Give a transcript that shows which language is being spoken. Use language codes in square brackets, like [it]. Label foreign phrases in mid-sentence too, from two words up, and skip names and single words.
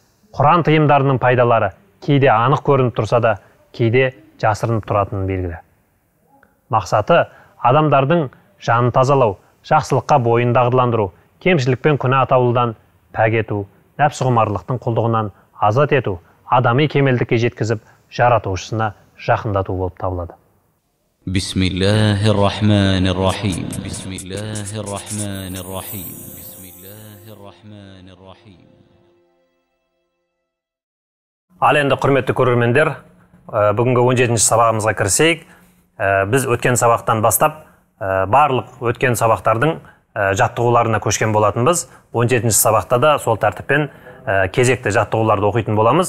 [kk] Құран тыйымдарының пайдалары кейде анық көрініп тұрса да, кейде жасырынып тұратынын белгілі. Мақсаты адамдардың жанын тазалау, жақсылыққа бойын дағдыландыру, кемшілік пен күнә атаулыдан пәк ету, нәпсі құмарлықтың құлдығынан азат ету, адами кемелдікке жеткізіп, жаратушысына жақындату болып табылады. [ar] بسم الله الرحمن الرحيم بسم الله الرحمن الرحيم بسم الله الرحمن الرحيم. [kk] Ал енді құрметті көрермендер, бүгінгі 17-ші сабағымызға кірісейік. Біз өткен сабақтан бастап барлық өткен сабақтардың жаттығуларына көшкен болатынбыз. 17-ші сабақта да сол тәртіппен кезекті жаттығуларды оқитын боламыз.